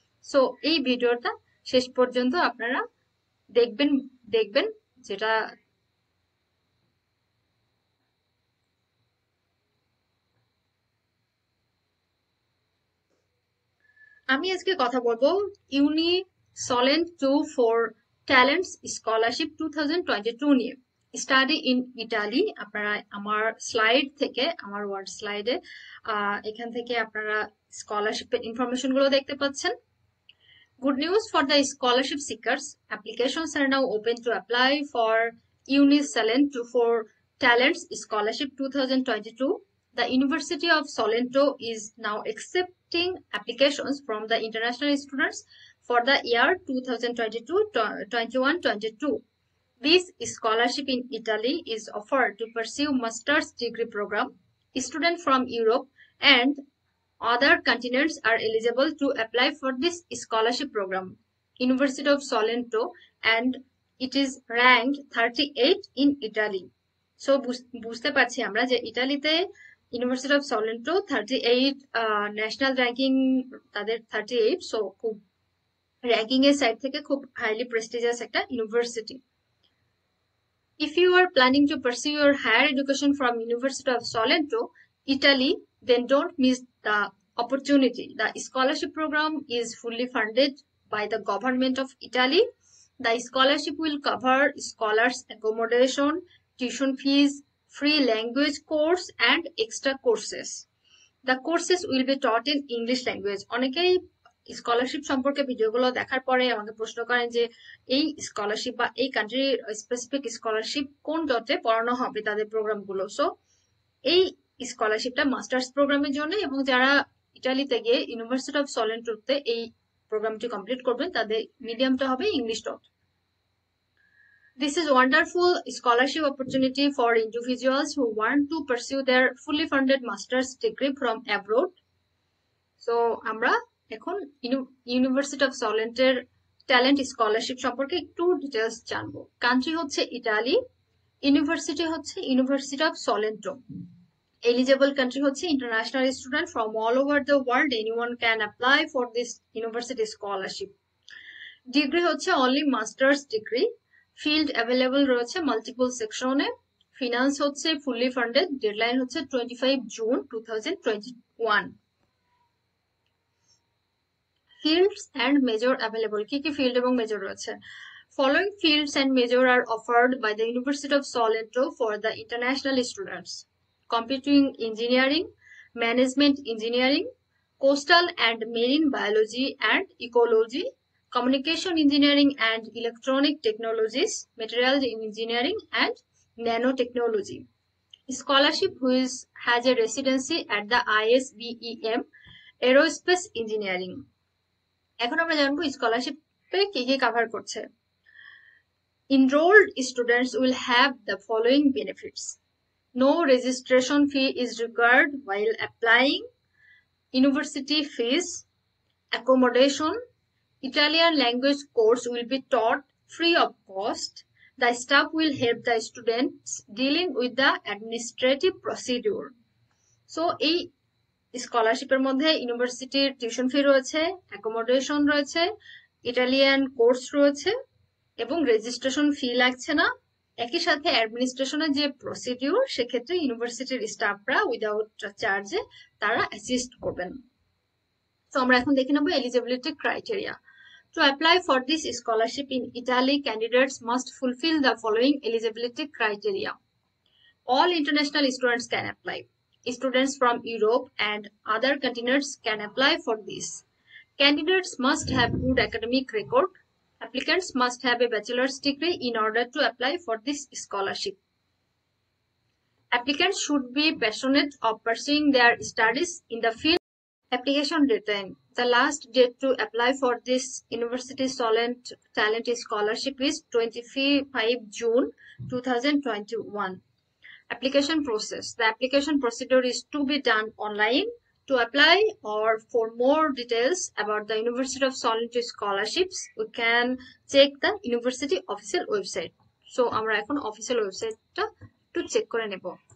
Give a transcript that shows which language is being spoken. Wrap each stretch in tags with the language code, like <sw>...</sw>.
<bn>So এই ভিডিওটা শেষ পর্যন্ত আপনারা দেখবেন দেখবেন যেটা আমি আজকে কথা বলবো ইউনি সলেন্ট 2 ফর ট্যালেন্টস স্কলারশিপ 2022 নিয়ে। Study in Italy. আপনারা আমার স্লাইড থেকে, আমার ওয়ার্ড স্লাইডে এখান থেকে আপনারা স্কলারশিপের ইনফরমেশন গুলো দেখতে পাচ্ছেন।</bn> <en>Good news for the scholarship seekers. Applications are now open to apply for Unisalent for Talents Scholarship 2022. The University of Solento is now accepting applications from the international students for the year 2022-21-22. This scholarship in Italy is offered to pursue master's degree program. Students from Europe and other continents are eligible to apply for this scholarship program. University of Solento, and it is ranked 38 in Italy.</en> <bn>So বুঝতে পারছি আমরা যে ইতালিতে university of সলেন্টো 38 national ranking, তাদের 38। So খুব ranking এর side থেকে খুব হাইলি প্রেস্টিজিয়াস একটা university.</bn> <en>If you are planning to pursue your higher education from University of Solento, Italy, then don't miss the opportunity. The scholarship program is fully funded by the government of Italy. The scholarship will cover scholars' accommodation, tuition fees, free language course, and extra courses. The courses will be taught in English language.</en> <bn>অনেকেই scholarship সম্পর্কে ভিডিওগুলো দেখার পরে আমাকে প্রশ্ন করেন যে এই স্কলারশিপ বা এই কান্ট্রির স্পেসিফিক স্কলারশিপ কোন ডটে পড়ানো হবে তাদের প্রোগ্রামগুলো। সো এই স্কলারশিপটা মাস্টার্স প্রোগ্রামের জন্য, এবং যারা ইটালিতে গিয়ে ইউনিভার্সিটি অফ সলেন্টোতে এই প্রোগ্রামটি কমপ্লিট করবেন তাদের মিডিয়ামটা হবে English dot.</bn> <en>This is wonderful scholarship opportunity for individuals who want to pursue their fully funded master's degree from abroad.</en> <bn>So আমরা এখন ইউনিভার্সিটি অফ সলেন্টের ট্যালেন্ট স্কলারশিপ সম্পর্কে একটু ডিটেলস জানবো। কান্ট্রি হচ্ছে ইটালি, ইউনিভার্সিটি হচ্ছে ইউনিভার্সিটি অফ সলেন্টো।</bn> <en>Eligible country হচ্ছে international student from all over the world. Anyone can apply for this university scholarship. Degree হচ্ছে only master's degree. Field available রয়েছে multiple সেকশনে।</en> <bn>Finance হচ্ছে</bn> <en>fully funded.</en> <bn>ডেডলাইন হচ্ছে 25 June 2021.</bn> <en>Fields and major available.</en> <bn>কি কি field এবং major রয়েছে?</bn> <en>Following fields and major are offered by the University of Solento for the international students: computing engineering, management engineering, coastal and marine biology and ecology, communication engineering and electronic technologies, materials engineering and nanotechnology. Scholarship which has a residency at the ISBEM, aerospace engineering.</en> <bn>এখন আমরা জানবো স্কলারশিপে কি কি cover করছে।</bn> <en>Enrolled students will have the following benefits: no registration fee is required while applying, university fees, accommodation, Italian language course will be taught free of cost. The staff will help the students dealing with the administrative procedure.</en> <bn>So এই স্কলারশিপের মধ্যে ইউনিভার্সিটির tuition fee রয়েছে, accommodation রয়েছে, Italian course রয়েছে এবং registration fee লাগছে না। একই সাথে অ্যাডমিনিস্ট্রেশনের যে প্রসিডিউর, সেক্ষেত্রে ইউনিভার্সিটির স্টাফরা উইদাউট চার্জে তারা অ্যাসিস্ট করবেন। তো আমরা এখন দেখে নেব eligibility criteria.</bn> <en>To apply for this scholarship in Italy, candidates must fulfill the following eligibility criteria. All international students can apply. Students from Europe and other continents can apply for this. Candidates must have good academic record. Applicants must have a bachelor's degree in order to apply for this scholarship. Applicants should be passionate of pursuing their studies in the field Application deadline. The last date to apply for this University Talent Scholarship is 25 June 2021. Application process. The application procedure is to be done online. To apply or for more details about the University of Solent scholarships, we can check the university official website.</en> <bn>So আমরা এখন official website টা একটু check করে নেব।</bn>